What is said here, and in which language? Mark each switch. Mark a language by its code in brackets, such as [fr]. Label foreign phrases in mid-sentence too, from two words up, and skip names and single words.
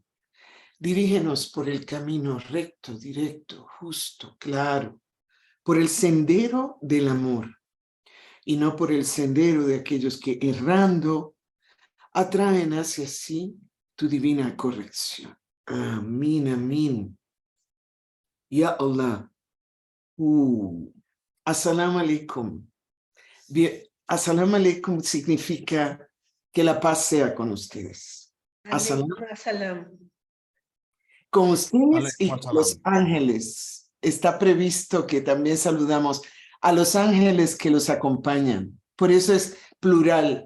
[es] Dirígenos por el camino recto, directo, justo, claro, por el sendero del amor, y no por el sendero de aquellos que errando atraen hacia sí tu divina corrección. Amén, amén. [ar] يا الله. السلام عليكم. السلام عليكم [es] significa que la paz sea con ustedes. Assalam. Con ustedes y con los ángeles. Está previsto que también saludamos a los ángeles que los acompañan. Por eso es plural.